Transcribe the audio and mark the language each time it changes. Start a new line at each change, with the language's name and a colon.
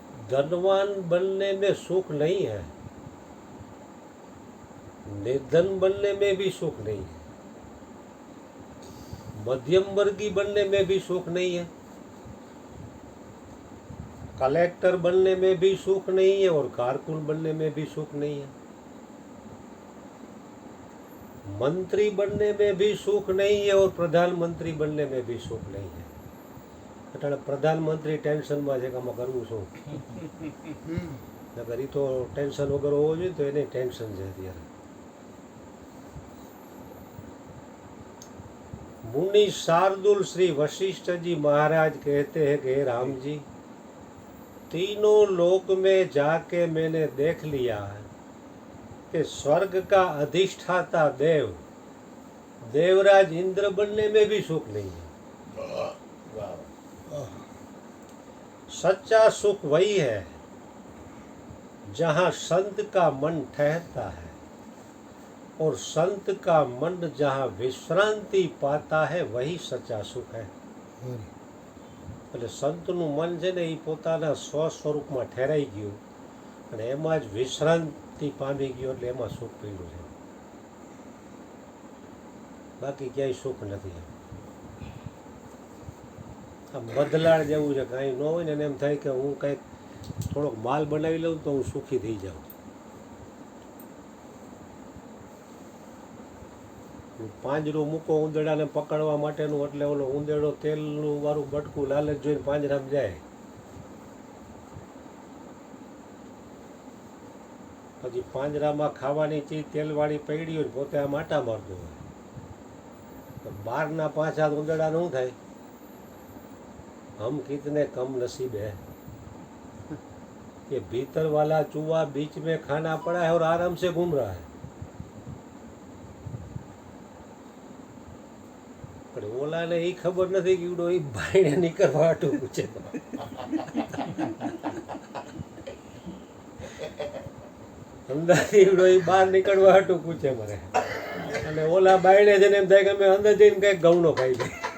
Hindi: धनवान बनने में सुख नहीं है, निर्धन बनने में भी सुख नहीं है, मध्यम वर्गीय बनने में भी सुख नहीं है, कलेक्टर बनने में भी सुख नहीं है और कारकुन बनने में भी सुख नहीं है, मंत्री बनने में भी सुख नहीं है और प्रधानमंत्री बनने में भी सुख नहीं है.
Gujarati: એટલે પ્રધાનમંત્રી ટેન્શનમાં છે કે આમાં કરવું શું, નકર એ તો ટેન્શન વગર હોવો જોઈએ, તો એને ટેન્શન છે અત્યારે.
Hindi: मुनि शार्दुल श्री वशिष्ठ जी महाराज कहते हैं कि हे राम जी, तीनों लोक में जाके मैंने देख लिया है कि स्वर्ग का अधिष्ठाता देव देवराज इंद्र बनने में भी सुख नहीं है। सच्चा सुख वही है जहाँ संत का मन ठहरता है, और संत का मन जहाँ विश्रांति पाता है वही सच्चा सुख है।
Gujarati: એટલે સંતનું મન છે ને એ પોતાના સ્વ સ્વરૂપમાં ઠેરાઈ ગયું અને એમાં જ વિશ્રાંતિ પામી ગયો, એટલે એમાં સુખ પીડ્યું છે, બાકી ક્યાંય સુખ નથી. આ બદલાડ જેવું છે, કાંઈ ન હોય ને એને એમ થાય કે હું કંઈક થોડોક માલ બનાવી લઉં તો હું સુખી થઈ જાઉં. પાંજરું મૂકો ઉંદરડાને પકડવા માટેનું, એટલે ઓલો ઉંદેડો તેલનું વાળું બટકું લાલચ જોઈને પાંજરામાં જાય. પછી પાંજરામાં ખાવાની ચીજ તેલવાળી પડી હોય, પોતે આ માટા મારતો હોય, તો બહારના 5 હાથ ઉંદરડાને શું થાય?
Hindi: હમ કિતને કમ નસીબ है ये भीतर वाला चूहा बीच में खाना पड़ा है और आराम से घूम रहा है.
Gujarati: પણ ઓલાને એ ખબર નથી કે ઈવડો એ ભાઈને નીકળવા હાટું પૂછે. અંદર ઈવડો એ બહાર નીકળવા હાટું પૂછે મને, અને ઓલા બાયણે જઈને એમ થાય કે અમે અંદર જઈને કઈક ઘઉંનો ખાઈ લઈએ.